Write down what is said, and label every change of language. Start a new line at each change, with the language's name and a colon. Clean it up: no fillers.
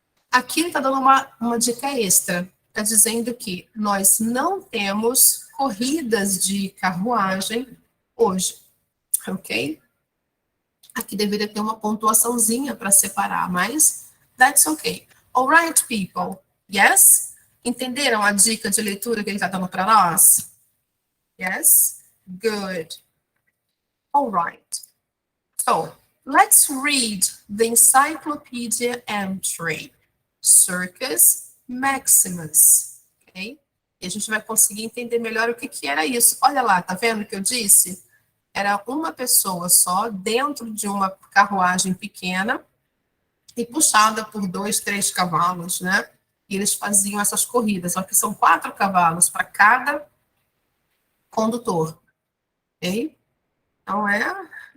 Portuguese: Aqui ele está dando uma dica extra, está dizendo que nós não temos corridas de carruagem hoje, ok? Aqui deveria ter uma pontuaçãozinha para separar, mas
English: that's okay. All right, people. Yes?
Portuguese: Entenderam a dica de leitura que ele está dando para nós?
English: Yes? Good. All right. So, let's read the encyclopedia entry. Circus Maximus. Ok?
Portuguese: E a gente vai conseguir entender melhor o que era isso. Olha lá, tá vendo o que eu disse? Era uma pessoa só dentro de uma carruagem pequena e puxada por 2, 3 cavalos, né? E eles faziam essas corridas, só que são 4 cavalos para cada condutor, ok? Então é...